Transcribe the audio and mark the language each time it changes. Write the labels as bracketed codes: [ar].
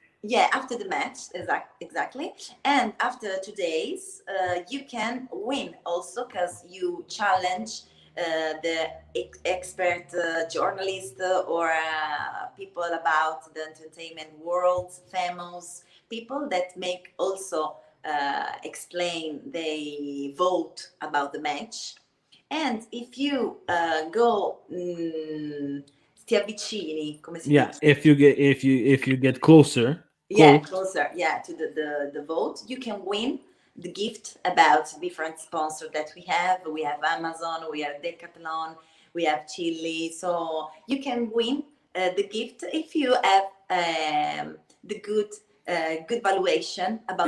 [en] yeah, after the match, exactly. And after 2 days, you can win also because you challenge the expert journalist or people about the entertainment world, famous people that make also explain, they vote about the match. And if you go, [it] ti avvicini, come si [en] Yeah, [it] dice? [en] if you get closer, Yeah, close. closer, yeah, to the vote, you can win the gift about different sponsors that we have Amazon, we have Decathlon, we have Chili, so you can win the gift if you have the good valuation about